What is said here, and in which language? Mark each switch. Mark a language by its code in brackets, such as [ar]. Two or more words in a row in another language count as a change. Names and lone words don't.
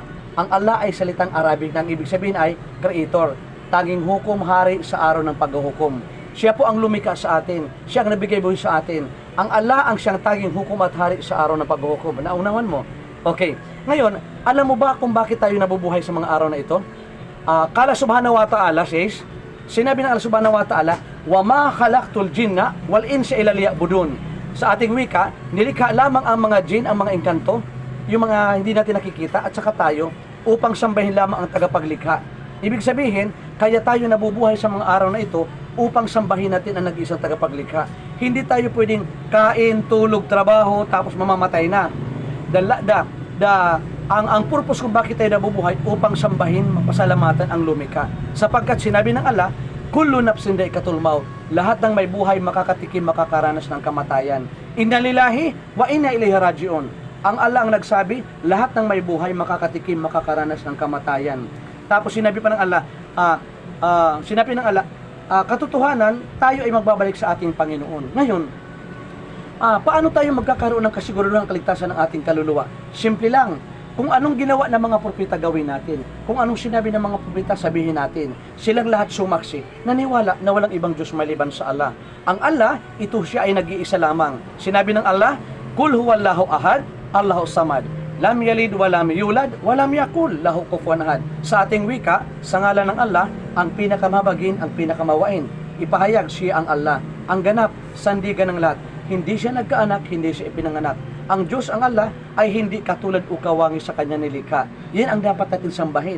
[tl] Ang Allah ay salitang Arabic na ibig sabihin ay Creator. Tanging hukom, hari sa araw ng paghuhukom. Siya po ang lumikha sa atin. Siya ang nabigay buhay sa atin. Ang Allah ang siyang tanging hukom at hari sa araw ng paghuhukom. Naunawan mo? Okay. Ngayon, alam mo ba kung bakit tayo nabubuhay sa mga araw na ito? [ar] قال سبحانه وتعالى says, [tl] sinabi ng Allah [ar] سبحانه وتعالى, وما خلقت الجن والإنس إلا ليعبدون. [tl] Sa ating wika, nilikha lamang ang mga jin, ang mga engkanto, yung mga hindi natin nakikita, at saka tayo, upang sambahin lamang ang tagapaglikha. Ibig sabihin, kaya tayo nabubuhay sa mga araw na ito upang sambahin natin ang nag-iisang tagapaglikha. Hindi tayo pwedeng kain, tulog, trabaho, tapos mamamatay na. Ang purpose kung bakit tayo nabubuhay upang sambahin, mapasalamatan ang lumikha. Sapagkat sinabi ng Allah, [ar] كل نفس ذائقة الموت. [tl] Lahat ng may buhay makakatikim, makakaranas ng kamatayan. [ar] إنا لله وإنا إليه راجعون. [tl] Ang Allah ang nagsabi, lahat ng may buhay makakatikim, makakaranas ng kamatayan. Tapos sinabi pa ng Allah, katotohanan, tayo ay magbabalik sa ating Panginoon. Ngayon, paano tayo magkakaroon ng kasiguruhan ng kaligtasan ng ating kaluluwa? Simple lang. Kung anong ginawa ng mga propeta, gawin natin. Kung anong sinabi ng mga propeta, sabihin natin. Silang lahat sumaksi, naniwala na walang ibang Diyos maliban sa Allah. Ang Allah, ito siya ay nag-iisa lamang. Sinabi ng Allah, [ar] قل هو الله أحد الله الصمد. لم يلد ولم يولد ولم يكن له كفوا أحد. [tl] Sa ating wika, sa ngalan ng Allah, ang pinakamabagin, ang pinakamawain. Ipahayag siya ang Allah, ang ganap, sandigan ng lahat. Hindi siya nagkaanak, hindi siya ipinanganak. Ang Diyos, ang Allah, ay hindi katulad o kawangi sa kanya nilikha. Yan ang dapat natin sambahin.